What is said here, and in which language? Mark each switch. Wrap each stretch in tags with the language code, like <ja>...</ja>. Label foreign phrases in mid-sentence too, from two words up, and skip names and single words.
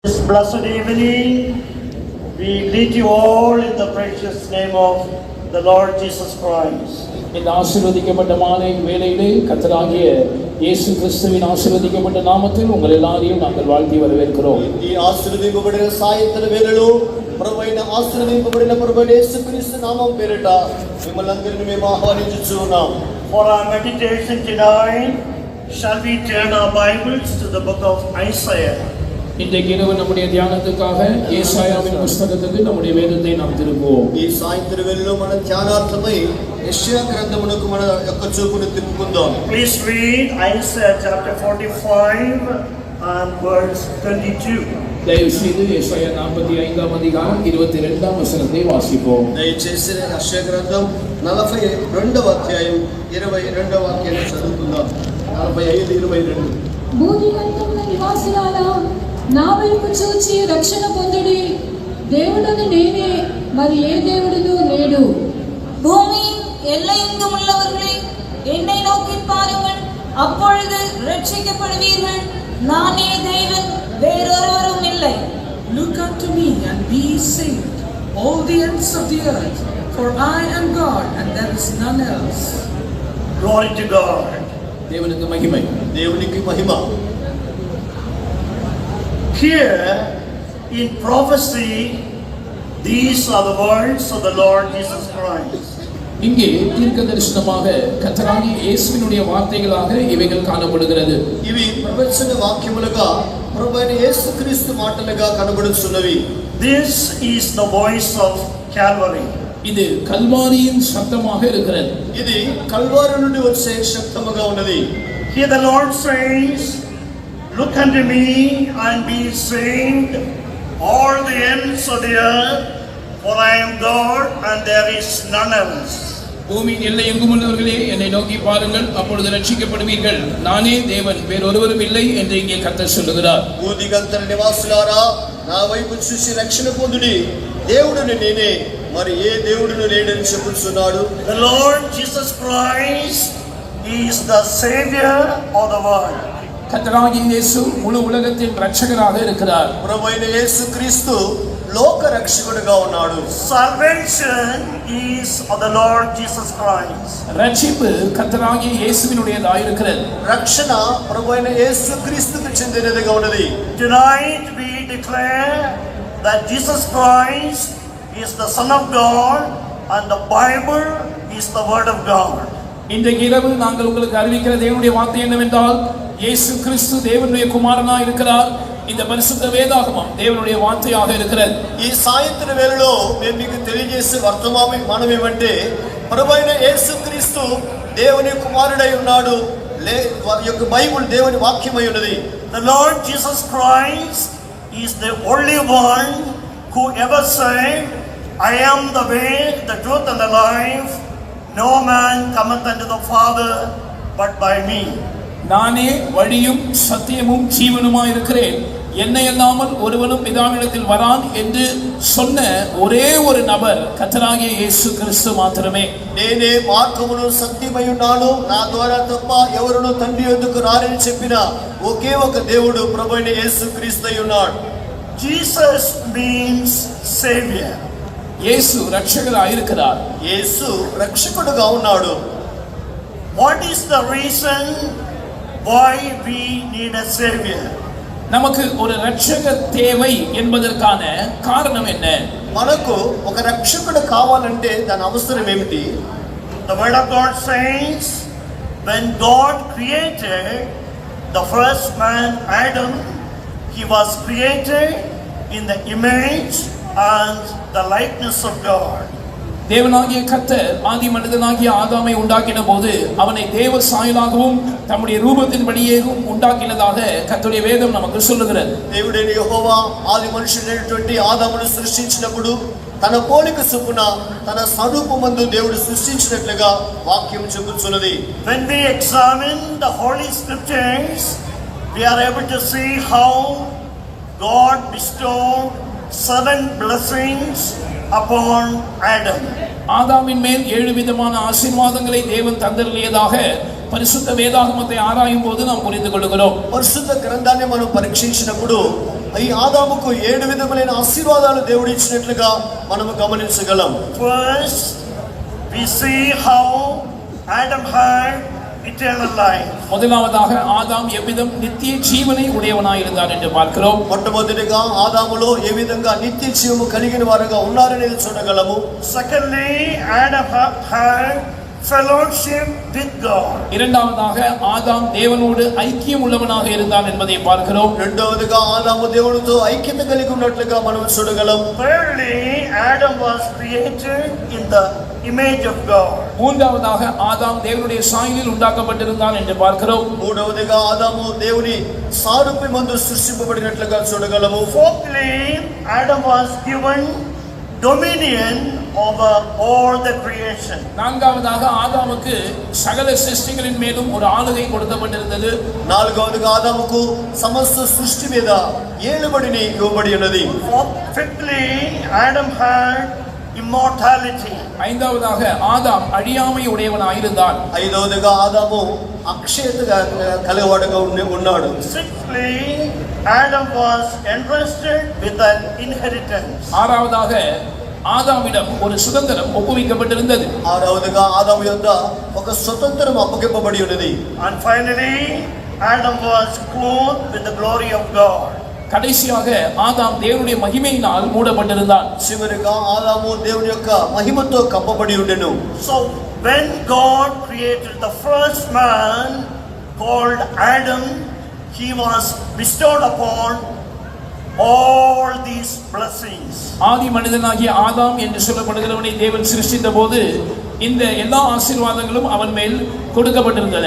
<en>This blessed evening, we greet you all in the precious name of the Lord Jesus Christ.</en> <ta>இந்த ஆசீர்வதிக்கப்பட்ட மாலை வேளையிலே கர்த்தராகிய இயேசு கிறிஸ்துவின் ஆசீர்வதிக்கப்பட்ட நாமத்தில் உங்கள் எல்லாரையும் நாங்கள் வாழ்த்தி வரவேற்கிறோம்.</ta> <te>ఈ ఆశీర్వదింపబడిన సాయంత్ర వేళలో ప్రభువైన ఆశీర్వదింపబడిన ప్రభువైన యేసుక్రీస్తు నామం పేరిట మిమ్మల్ని అందరిని మేము ఆహ్వానించుచున్నాం.</te> <en>For our meditation tonight, shall we turn our Bibles to the book of Isaiah?</en> <ta>இன்றைக்கு இரவு நம்முடைய தியானத்துக்காக ஏசாயாவின் புத்தகத்துக்கு நம்முடைய வேதத்தை நாம் திருப்புவோம்.</ta> <te>ఈ సాయంత్ర వేళలో మన ధ్యానార్థమై యెషయా గ్రంథమునకు మన యొక్క చూపును తిప్పుకుందాం.</te> <en>Please read Isaiah chapter 45 and verse 22.</en> <ta>தயவு செய்து ஏசாயா 45ஆம் அதிகாரம் 22ஆம் வசனத்தை வாசிப்போம்.</ta> <te>దయచేసి యెషయా గ్రంథం 42వ అధ్యాయం 22వ వాక్యాన్ని చదువుకుందాం. 45:22. భూదిగంతముల నివాసులారా నా వైపు చూచి రక్షణ పొందుడి. దేవుడను నేనే, మరి ఏ దేవుడును లేడు.</te> <ta>பூமியின் எல்லையெங்கும் உள்ளவர்களே, என்னை நோக்கி பாருங்கள், அப்பொழுது ரட்சிக்கப்படுவீர்கள். நானே தேவன், வேறொருவரும் இல்லை.</ta> <en>Look unto me and be saved, all the ends of the earth, for I am God and there is none else. Glory to God.</en> <ta>தேவனுக்கு மகிமை.</ta> <te>దేవునికి మహిమ.</te> <en>Here in prophecy, these are the words of the Lord Jesus Christ.</en> <ta>இங்கே தீர்க்கதரிசனமாக கர்த்தராகிய இயேசுவினுடைய வார்த்தைகளாக இவைகள் காணப்படுகிறது.</ta> <te>ఇవి ప్రవచన వాక్యములుగా ప్రభువైన యేసుక్రీస్తు మాటలుగా కనబడుచున్నవి.</te> <en>This is the voice of Calvary.</en> <ta>இது கல்வாரியின் சத்தமாக இருக்கிறது.</ta> <te>ఇది కల్వారి నుండి వచ్చే శబ్దముగా ఉన్నది.</te> <en>Here the Lord says, look unto me and be saved, all the ends of the earth, for I am God and there is none else.</en> <ta>பூமியின் எல்லை எங்கும் உள்ளவர்களே, என்னை நோக்கி பாருங்கள், அப்பொழுது ரட்சிக்கப்படுவீர்கள். நானே தேவன், வேறொருவரும் இல்லை என்று இங்கே கர்த்தர் சொல்லுகிறார்.</ta> <te>భూదిగంతర నివాసులారా, నా వైపు చూసి రక్షణ పొందుడి. దేవుడును నేనే, మరి ఏ దేవుడును లేడని చెప్పుచున్నాడు.</te> <en>The Lord Jesus Christ is the Savior of the world.</en> <ta>கர்த்தராகிய இயேசு முழு உலகத்தின் ரட்சகராக இருக்கிறார்.</ta> <te>ప్రభువైన యేసుక్రీస్తు లోక రక్షకుడుగా ఉన్నాడు.</te> <en>Salvation is of the Lord Jesus Christ.</en> <ta>ரட்சிப்பு கர்த்தராகிய இயேசுவினுடையதாக இருக்கிறது.</ta> <te>రక్షణ ప్రభువైన యేసుక్రీస్తుకు చెందినదిగా ఉన్నది.</te> <en>Tonight we declare that Jesus Christ is the Son of God and the Bible is the Word of God.</en> <ta>இன்றைக்கு இரவு நாங்கள் உங்களுக்கு அறிவிக்கிற தேவனுடைய வார்த்தை என்னவென்றால், இயேசு கிறிஸ்து தேவனுடைய குமாரனாக இருக்கிறார். இந்த பரிசுத்த வேதாகமம் தேவனுடைய வார்த்தையாக இருக்கிறது.</ta> <te>ఈ సాయంత్ర వేళలో మేము మీకు తెలియజేసే వర్తమానం ఏమంటే, ప్రభువైన యేసుక్రీస్తు దేవుని కుమారుడై ఉన్నాడు. వారి యొక్క బైబిల్ దేవుని వాక్యమై ఉన్నది.</te> <en>The Lord Jesus Christ is the only one who ever said, I am the way, the truth and the life. No man cometh unto the Father but by me.</en> <ta>நானே வழியும் சத்தியமும் ஜீவனுமாய் இருக்கிறேன், என்னை அல்லாமல் ஒருவனும் பிதாவினிடத்தில் வரான் என்று சொன்ன ஒரே ஒரு நபர் கர்த்தராகிய இயேசு கிறிஸ்து மாத்திரமே.</ta> <te>నేనే మార్గమును సత్యమై ఉన్నాను, నా ద్వారా తప్ప ఎవరును తండ్రి యొద్దకు రారని చెప్పిన ఒకే ఒక దేవుడు ప్రభువైన యేసుక్రీస్తు అయి ఉన్నాడు.</te> <en>Jesus means Savior.</en> <ta>இயேசு ரட்சகராக இருக்கிறார்.</ta> <te>యేసు రక్షకుడుగా ఉన్నాడు.</te> <en>What is the reason why we need a Savior?</en> <ta>நமக்கு ஒரு ரட்சகர் தேவை என்பதற்கான காரணம் என்ன?</ta> <te>మనకు ఒక రక్షకుడు కావాలంటే దాని అవసరం ఏమిటి?</te> <en>The Word of God says, when God created the first man Adam, he was created in the image and the likeness of God.</en> <ta>தேவனாகிய கர்த்தர் ஆதி மனிதனாகிய ஆதாமை உண்டாக்கின போது அவனை தேவ சாயலாகவும் தம்முடைய ரூபத்தின்படியேயும் உண்டாக்கினதாக கர்த்தருடைய வேதம் நமக்கு சொல்லுகிறது.</ta> <te>దేవుడైన యెహోవా ఆది మనుషుడైనటువంటి ఆదామును సృష్టించినప్పుడు తన పోలిక చొప్పున తన స్వరూపమందు దేవుడు సృష్టించినట్లుగా వాక్యం చెబుతున్నది.</te> <en>When we examine the Holy Scriptures, we are able to see how God bestowed 7 blessings upon Adam.</en> <ta>ஆதாமின் மேல் 7 விதமான ஆசீர்வாதங்களை தேவன் தந்தருளியதாக பரிசுத்த வேதாகமத்தை ஆராயும் போது நாம் புரிந்து கொள்கிறோம்.</ta> <te>పరిశుద్ధ గ్రంథాన్ని మనం పరీక్షించినప్పుడు ఈ ఆదాముకు 7 విధములైన ఆశీర్వాదాలు దేవుడు ఇచ్చినట్లుగా మనము గమనించగలం.</te> <en>First, we see how Adam had eternal life.</en> <ta>முதலாவதாக ஆதாம் எவ்விதம் நித்திய ஜீவனை உடையவனாய் இருந்தான் என்று பார்க்கிறோம்.</ta> <te>మొట్టమొదటిగా ఆదాములో ఏ విధంగా నిత్య జీవము కలిగిన వారుగా ఉన్నారనేది చూడగలము.</te> <en>Secondly, Adam had fellowship with God.</en> <ta>இரண்டாவதாக ஆதாம் தேவனோடு ஐக்கியம் உள்ளவனாக இருந்தான் என்பதை பார்க்கிறோம்.</ta> <te>రెండవదిగా ఆదాము దేవునితో ఐక్యత కలిగి ఉన్నట్లుగా మనం చూడగలం.</te> <en>Thirdly, Adam was created in the image of God.</en> <ta>மூன்றாவதாக ஆதாம் தேவனுடைய சாயலில் உண்டாக்கப்பட்டிருந்தான் என்று பார்க்கிறோம்.</ta> <te>మూడవదిగా ఆదాము దేవుని సారూప్యమందు సృష్టింపబడినట్లుగా చూడగలము.</te> <en>Fourthly, Adam was given dominion over all the creation.</en> <ta>நான்காவதாக ஆதாமுக்கு சகல சிருஷ்டிகளின் மேலும் ஒரு ஆளுகை கொடுக்கப்பட்டிருந்தது.</ta> <te>నాలుగవదిగా ఆదాముకు సమస్త సృష్టి మీద ఏలుబడిని ఇవ్వబడి ఉన్నది.</te> <en>Fifthly, Adam had immortality.</en> <ta>ஐந்தாவதாக ஆதாம் அழியாமை உடையவனாயிருந்தான்.</ta> <te>ఐదవదిగా ఆదాము అక్షయతగా కలవాడుగా ఉన్నాడు.</te> <en>Sixthly, Adam was entrusted with an inheritance.</en> <ta>ஆறாவதாக ஆதாமிடம் ஒரு சுதந்திரம் ஒப்புவிக்கப்பட்டிருந்தது.</ta> <te>ఆరవదిగా ఆదాము యొద్ద ఒక స్వతంత్రం అప్పగింపబడి ఉన్నది.</te> <en>And finally, Adam was clothed with the glory of God.</en> <ta>கடைசியாக ஆதாம் தேவனுடைய மகிமையினால் மூடப்பட்டிருந்தான்.</ta> <te>చివరిగా ఆదాము దేవుని యొక్క మహిమతో కప్పబడి ఉండెను.</te> <en>So when God created the first man called Adam, he was bestowed upon all these blessings.</en> <ta>ஆதி மனிதனாகிய ஆதாம் என்று சொல்லப்படுகிறவனை தேவன் சிருஷ்டித்த போது இந்த எல்லா ஆசீர்வாதங்களும் அவன் மேல் கொடுக்கப்பட்டிருந்தன.</ta>